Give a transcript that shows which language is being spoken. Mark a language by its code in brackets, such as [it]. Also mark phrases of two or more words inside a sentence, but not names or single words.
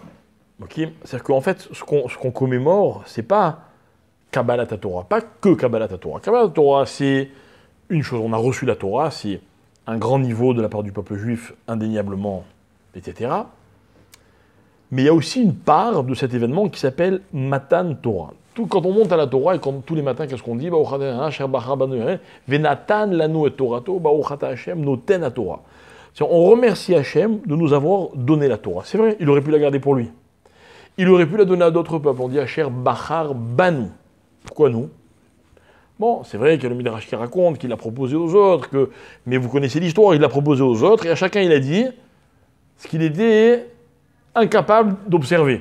[fr] Okay, c'est-à-dire qu'en fait, ce qu'on commémore, c'est pas [he] קבלת תורה, [fr] pas que [he] קבלת תורה. קבלת תורה, [fr] c'est une chose, on a reçu la Torah, c'est un grand niveau de la part du peuple juif, indéniablement, etc. Mais il y a aussi une part de cet événement qui s'appelle [he] מתן תורה. [fr] Quand on monte à la Torah et quand tous les matins, qu'est-ce qu'on dit? [he] ונתן לנו את תורתו, השם נותן תורה. [fr] On remercie Hashem de nous avoir donné la Torah. C'est vrai, il aurait pu la garder pour lui. Il aurait pu la donner à d'autres peuples. On dit [he] השם בחר בנו. [fr] Pourquoi nous? Bon, c'est vrai qu'il y a le Midrash qui raconte qu'il l'a proposé aux autres, mais vous connaissez l'histoire, il l'a proposé aux autres, et à chacun il a dit ce qu'il était incapable d'observer.